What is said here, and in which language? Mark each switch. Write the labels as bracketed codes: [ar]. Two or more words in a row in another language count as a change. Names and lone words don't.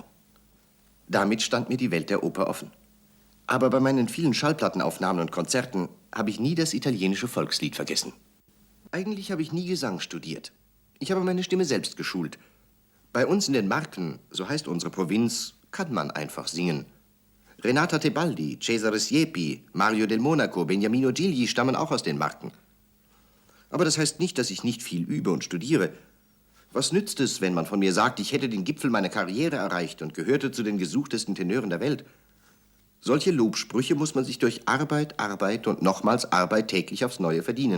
[de] Damit stand mir die Welt der Oper offen. Aber bei meinen vielen Schallplattenaufnahmen und Konzerten habe ich nie das italienische Volkslied vergessen. Eigentlich habe ich nie Gesang studiert. Ich habe meine Stimme selbst geschult. Bei uns in den Marken, so heißt unsere Provinz, kann man einfach singen. Renata Tebaldi, Cesare Siepi, Mario del Monaco, Beniamino Gigli stammen auch aus den Marken. Aber das heißt nicht, dass ich nicht viel übe und studiere. Was nützt es, wenn man von mir sagt, ich hätte den Gipfel meiner Karriere erreicht und gehörte zu den gesuchtesten Tenören der Welt? Solche Lobsprüche muss man sich durch Arbeit, Arbeit und nochmals Arbeit täglich aufs Neue verdienen.